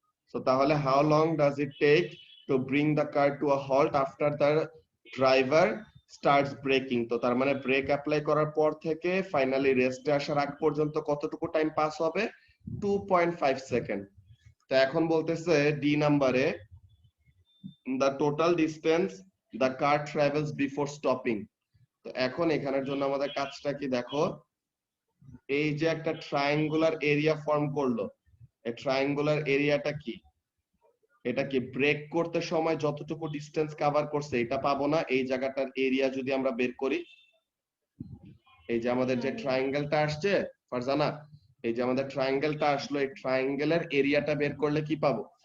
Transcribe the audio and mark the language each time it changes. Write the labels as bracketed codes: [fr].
[en] So তাহলে how long does it take to bring the car to a halt after the driver starts braking? [bn] তো তার মানে break apply করার পর থেকে ফাইনালি রেস্টে আসার আগ পর্যন্ত কতটুকু টাইম পাস হবে? 2.5 সেকেন্ড। তো এখন বলতেছে ডি নাম্বারে, [en] the total distance the car travels before stopping। [bn] তো এখন এখানের জন্য আমাদের কাজটা কি দেখো, এই যে একটা ট্রায়াঙ্গুলার এরিয়া ফর্ম করলো, এই ট্রায়াঙ্গুলার এরিয়াটা কি? এটা কি ব্রেক করতে সময় যতটুকু ডিসটেন্স কভার করছে এটা পাবো না? এই জায়গাটার এরিয়া যদি আমরা বের করি, এই যে আমাদের যে ট্রায়াঙ্গেলটা আসছে ফারজানা, এই যে আমাদের ট্রায়াঙ্গেলটা আসলো, এই ট্রায়াঙ্গেলের এরিয়াটা বের করলে কি পাবো?